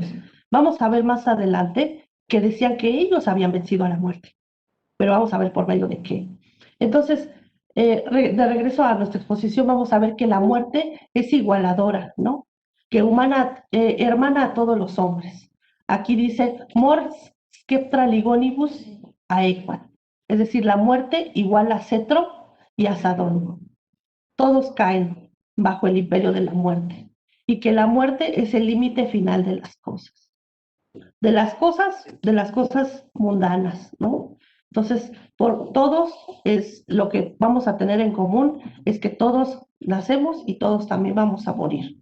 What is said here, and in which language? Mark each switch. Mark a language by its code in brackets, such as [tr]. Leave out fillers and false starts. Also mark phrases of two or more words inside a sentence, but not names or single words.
[es] Vamos a ver más adelante que decían que ellos habían vencido a la muerte, pero vamos a ver por medio de qué. Entonces, de regreso a nuestra exposición, vamos a ver que la muerte es igualadora, ¿no? Que hermana a todos los hombres. Aquí dice, [la] mors sceptra ligonibus aequat. [es] Es decir, la muerte igual a cetro y asadón. Todos caen bajo el imperio de la muerte. Y que la muerte es el límite final de las cosas mundanas, ¿no? Entonces, por todos es lo que vamos a tener en común, es que todos nacemos y todos también vamos a morir.